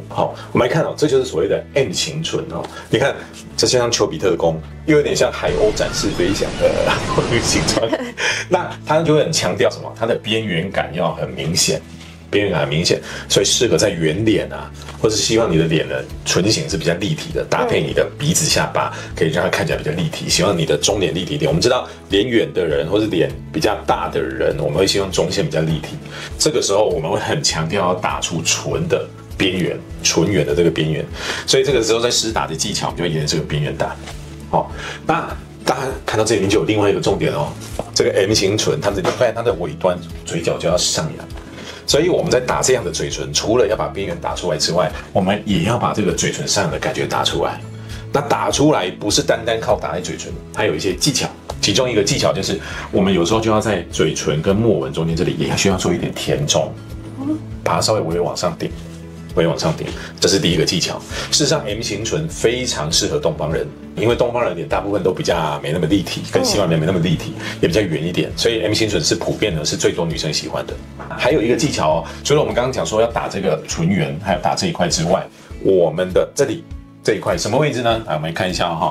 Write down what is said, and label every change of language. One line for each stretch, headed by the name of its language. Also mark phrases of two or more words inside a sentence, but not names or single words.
Chinese: 好，我們來看哦，這就是所謂的 M 型唇哦。你看，這就像丘比特弓，又有點像海鷗展翅飛翔的形狀。那它就會很強調什麼？它的邊緣感要很明顯。邊緣感很明顯，所以適合在圓臉啊，或是希望你的臉呢唇形是比較立體的，搭配你的鼻子下巴，可以讓它看起來比較立體。希望你的中臉立體一點。我們知道臉遠的人或是臉比較大的人，我們會希望中線比較立體。這個時候我們會很強調要打出唇的邊緣，唇緣的這個邊緣。所以這個時候在施打的技巧，我們就會沿着這個邊緣打。好，那大家看到這裡面就有另外一個重點哦，這個 M 型唇，它發現它的尾端嘴角就要上揚。所以我們在打這樣的嘴唇，除了要把邊緣打出來之外，我們也要把這個嘴唇上的感覺打出來。那打出來不是單單靠打在嘴唇，它有一些技巧。其中一個技巧就是，我們有時候就要在嘴唇跟墨紋中間這裡也需要做一點填充，把它稍微微往上頂。往上頂，這是第一個技巧。事實上 ，M 型唇非常適合東方人，因為東方人臉大部分都比較沒那麼立體，跟西方人沒那麼立體，也比較圓一點，所以 M 型唇是普遍的，是最多女生喜歡的。還有一個技巧哦，除了我們剛剛講說要打這個唇緣，還有打這一塊之外，我們的這裡這一塊什麼位置呢？來，我們來看一下哈、哦。